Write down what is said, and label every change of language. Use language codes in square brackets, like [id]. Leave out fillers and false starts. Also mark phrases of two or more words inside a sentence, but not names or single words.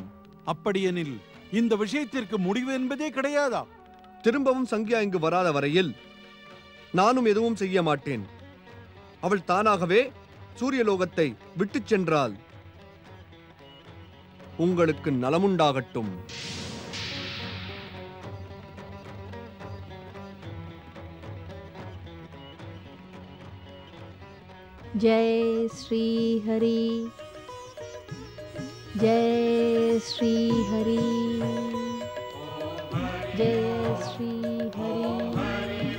[ta] அப்படியெனில் இந்த விஷயத்திற்கு முடிவு என்பதே கிடையாதா? திரும்பவும் சங்கியா இங்கு வராத வரையில் நானும் எதுவும் செய்ய மாட்டேன். அவள் தானாகவே சூரியலோகத்தை விட்டுச் சென்றால் உங்களுக்கு நலமுண்டாகட்டும். [hi] जय श्री हरि, जय श्री हरि, जय श्री हरि।